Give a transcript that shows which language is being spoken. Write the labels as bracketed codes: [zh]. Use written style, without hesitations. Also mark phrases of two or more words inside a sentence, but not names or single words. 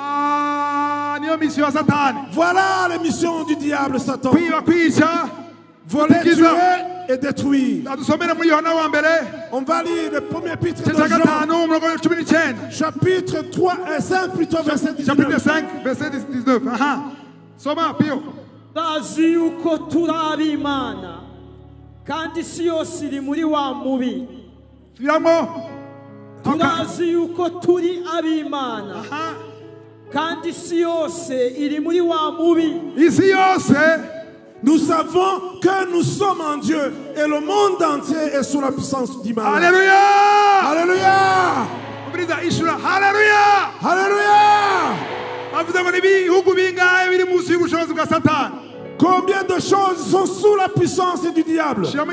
[fr] Voilà les missions du diable, Satan. Voler, tuer et détruire. On va lire le premier épître de Jean, chapitre 3 et 5, plutôt verset 19. Chapitre 5, verset 19. [rw] Soma, Pio. Bazi uko turi Imana kandi isi yose iri muri wa mubi. Turazi uko turi ab'Imana kandi isi yose iri muri wa mubi. Isi yose. [fr] Nous savons que nous sommes en Dieu et le monde entier est sous la puissance du mal. Alléluia! Alléluia! Alléluia! Combien de choses sont sous la puissance du diable?